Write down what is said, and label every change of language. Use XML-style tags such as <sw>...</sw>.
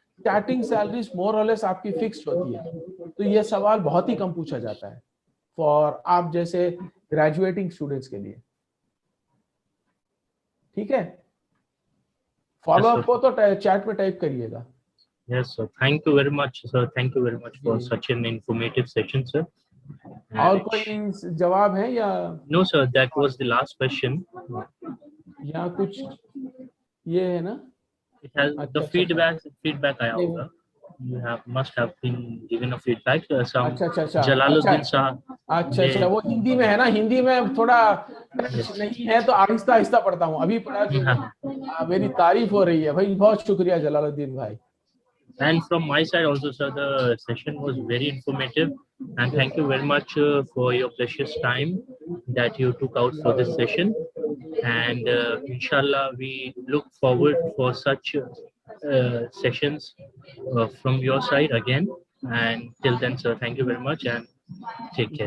<hi>Starting salaries मोर और less आपकी fixed होती है, तो ये सवाल बहुत ही कम पूछा जाता है फॉर आप जैसे ग्रेजुएटिंग स्टूडेंट्स के लिए। ठीक है, फॉलो अप हो तो चैट में टाइप करिएगा।</hi> <en>Yes, sir. Thank you very much, sir. Thank you very much for such an informative session, sir.</en> <hi>और कोई जवाब है या?</hi> <en>No, sir. That was the last question.</en> <hi>या कुछ ये है ना?</hi> <en>It has the feedback</en> <hi>आया होगा.</hi> <en>You must have been given a feedback. Some Jalaluddin sahab.</en> <hi>अच्छा, वो हिंदी में है ना, हिंदी में थोड़ा नहीं है तो आहिस्ता आहिस्ता पढ़ता हूँ, अभी पढ़ा जो मेरी तारीफ हो रही है भाई, बहुत शुक्रिया जलालुद्दीन भाई।</hi> <en>And from my side also, sir, the session was very informative, and thank you very much for your precious time that you took out for this session. And inshallah, we look forward for such sessions from your side again. And till then, sir, thank you very much and take care.</en>